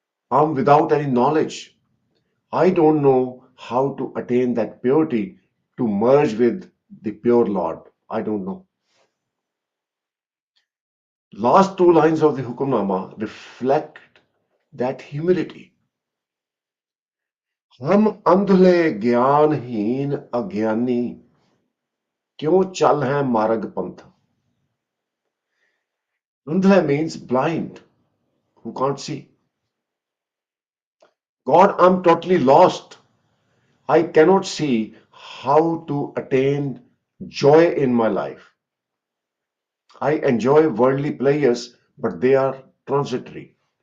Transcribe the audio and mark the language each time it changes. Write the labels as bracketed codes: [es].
[en] I'm without any knowledge. I don't know how to attain that purity to merge with the pure Lord. I don't know. Last two lines of the Hukamnama reflect that humility. [pa] हम अंधले ज्ञानहीन अज्ञानी क्यों चल हैं मार्ग पंथ. [en] Andhla means blind, who can't see. God, I'm totally lost. I cannot see how to attain joy in my life. I enjoy worldly pleasures, but they are transitory.